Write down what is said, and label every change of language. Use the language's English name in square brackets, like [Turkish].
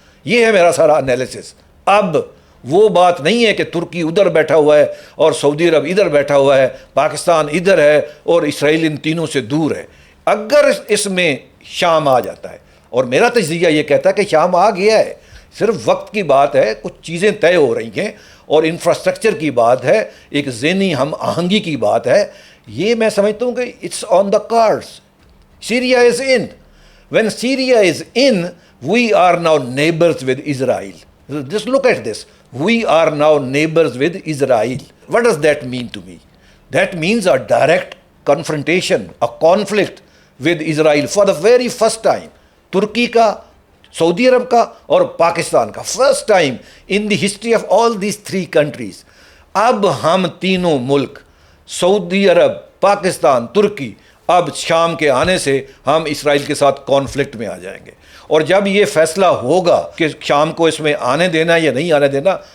[Urdu] یہ ہے میرا سارا انالیسس۔ اب وہ بات نہیں ہے کہ ترکی ادھر بیٹھا ہوا ہے اور سعودی عرب ادھر بیٹھا ہوا ہے، پاکستان ادھر ہے اور اسرائیل ان تینوں سے دور ہے۔ اگر اس میں شام آ جاتا ہے، اور میرا تجزیہ یہ کہتا ہے کہ شام آ گیا ہے، صرف وقت کی بات ہے، کچھ چیزیں طے ہو رہی ہیں اور انفراسٹرکچر کی بات ہے، ایک ذہنی ہم آہنگی کی بات ہے، یہ میں سمجھتا ہوں کہ [English] It's on the cards. Syria is in. When Syria is in, we are now neighbors with Israel. Just look at this. We are now neighbors with Israel. What does that mean to me? That means a direct confrontation, a conflict with Israel for the very first time. [Urdu] ترکی کا، سعودی عرب کا اور پاکستان کا، [English] First time in the history of all these 3 countries. [Urdu] اب ہم تینوں ملک، سعودی عرب، پاکستان، ترکی، اب شام کے آنے سے ہم اسرائیل کے ساتھ کانفلکٹ میں آ جائیں گے، اور جب یہ فیصلہ ہوگا کہ شام کو اس میں آنے دینا یا نہیں آنے دینا،